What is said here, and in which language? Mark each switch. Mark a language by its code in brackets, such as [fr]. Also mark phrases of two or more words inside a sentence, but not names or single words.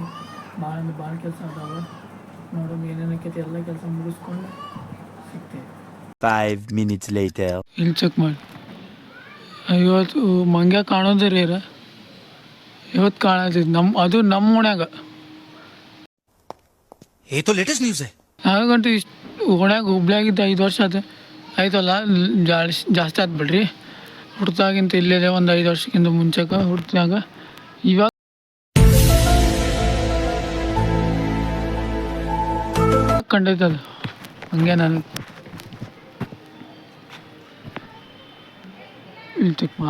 [kn] ಭಾಳ ಕೆಲಸ ಅದಾವೆ. ನೋಡೋದು ಏನೇನು ಆಕೈತಿ ಎಲ್ಲ ಕೆಲಸ ಮುಗಿಸ್ಕೊಂಡು ಸಿಗ್ತೇವೆ. [en] 5 minutes later. [kn] ಇಲ್ಲಿ ಚೆಕ್ ಮಾಡಿ. ಇವತ್ತು ಮಂಗ್ಯ ಕಾಣೋದೇ ರೀ ಇವತ್ತು ಕಾಣತಿದ್ದು ನಮ್ಮ ಓಣ್ಯಾಗ. [hi] ये तो [en] latest news [hi] है. [kn] ನಾವಾಗಂತೂ ಓಣ್ಯಾಗ ಹುಬ್ಳಿಯಾಗಿದ್ದು 5 ವರ್ಷ ಆಯ್ತಲ್ಲ. ಜಾಸ್ತಿ ಆಯ್ತು ಬಿಡ್ರಿ. ಹುಡ್ತಾಗಿಂತ ಇಲ್ಲಿದೆ ಒಂದು 5 ವರ್ಷಕ್ಕಿಂತ ಮುಂಚೆಗೆ ಹುಡ್ತಾಗ. ಇವಾಗ ಕಂಡೈತದು ಹಂಗೆ ನಾನು ಇಲ್ಲಿ ಚೆಕ್ ಮಾಡಿ.